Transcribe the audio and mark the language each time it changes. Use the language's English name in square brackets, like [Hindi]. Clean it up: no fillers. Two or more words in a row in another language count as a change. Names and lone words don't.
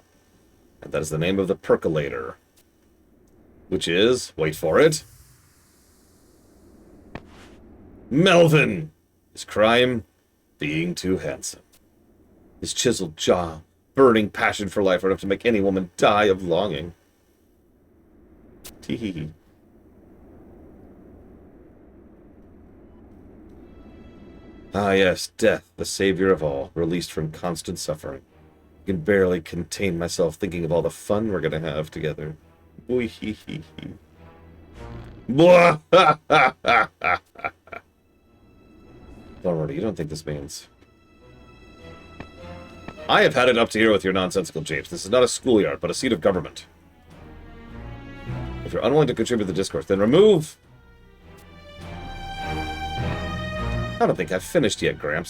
[English] And that is the name of the percolator. Which is, wait for it, Melvin! His crime, being too handsome. His chiseled jaw, burning passion for life are enough to make any woman die of longing. Tee-hee-hee. Ah yes, death, the savior of all, released from constant suffering. I can barely contain myself thinking of all the fun we're gonna have together. Boy hee hee hee. Blah! Ha ha ha ha ha. Don't worry, you don't think this means... I have had it up to here with your nonsensical japes. This is not a schoolyard, but a seat of government. If you're unwilling to contribute to the discourse, then remove... I don't think I've finished yet, Gramps.